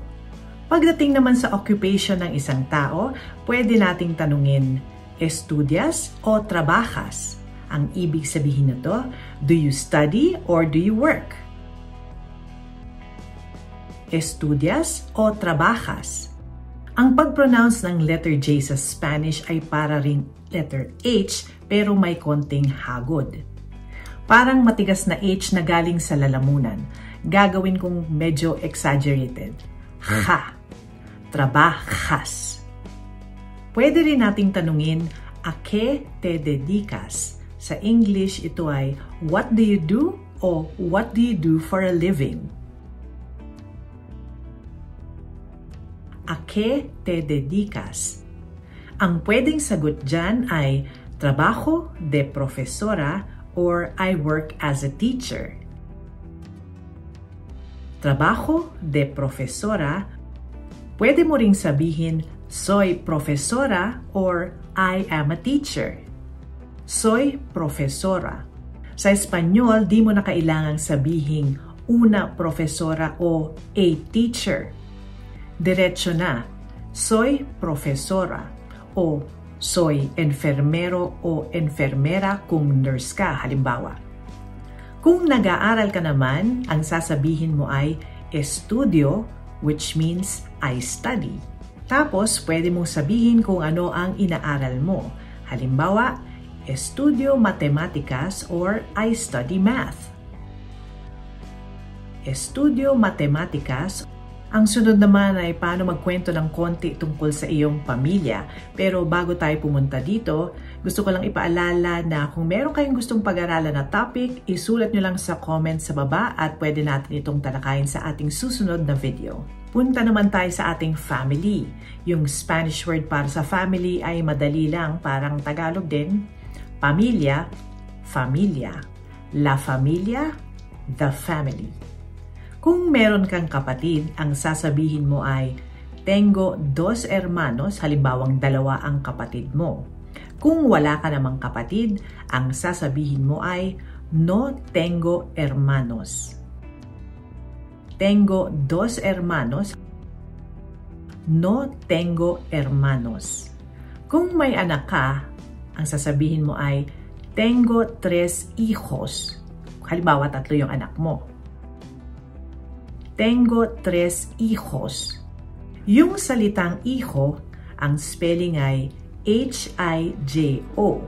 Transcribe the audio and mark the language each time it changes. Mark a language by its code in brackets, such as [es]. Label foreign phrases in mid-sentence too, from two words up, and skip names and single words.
[tl] Pagdating naman sa occupation ng isang tao, pwede nating tanungin, [es] estudias o trabajas? [tl] Ang ibig sabihin nito, [en] do you study or do you work? [es] Estudias o trabajas? [tl] Ang pag-pronounce ng letter J sa Spanish ay para ring letter H pero may konting hagod. Parang matigas na H na galing sa lalamunan. Gagawin kong medyo exaggerated. [es] Ha. Trabajas. [tl] Pwede rin nating tanungin, [es] a qué te dedicas? [tl] Sa English, ito ay, [en] what do you do? O what do you do for a living? [es] A qué te dedicas? [tl] Ang pwedeng sagot dyan ay [es] trabajo de profesora [tl] or [en] I work as a teacher. [es] Trabajo de profesora, [tl] pwede mo ring sabihin [es] soy profesora [tl] or [en] I am a teacher. [es] Soy profesora. [tl] Sa Espanyol, di mo na kailangang sabihin [es] una profesora [tl] o [en] a teacher. [tl] Diretso na, [es] soy profesora o soy enfermero o enfermera [tl] kung nurse ka, halimbawa. Kung nag-aaral ka naman, ang sasabihin mo ay estudio, [en] which means I study. [tl] Tapos, pwede mong sabihin kung ano ang inaaral mo. Halimbawa, [es] estudio matemáticas or [en] I study math. [es] Estudio matemáticas. [tl] Ang sunod naman ay paano magkwento ng konti tungkol sa iyong pamilya. Pero bago tayo pumunta dito, gusto ko lang ipaalala na kung meron kayong gustong pag-aralan na topic, isulat nyo lang sa comment sa baba at pwede natin itong talakayin sa ating susunod na video. Punta naman tayo sa ating family. Yung [en] Spanish word [tl] para sa family ay madali lang, parang Tagalog din. Pamilya, [es] familia. La familia, [en] the family. [tl] Kung meron kang kapatid, ang sasabihin mo ay, [es] tengo dos hermanos, [tl] halimbawang dalawa ang kapatid mo. Kung wala ka namang kapatid, ang sasabihin mo ay, [es] no tengo hermanos. Tengo dos hermanos, no tengo hermanos. [tl] Kung may anak ka, ang sasabihin mo ay, [es] tengo tres hijos. [tl] Halimbawa, 3 yung anak mo. [es] Tengo tres hijos. [tl] Yung salitang hijo, ang spelling ay H-I-J-O.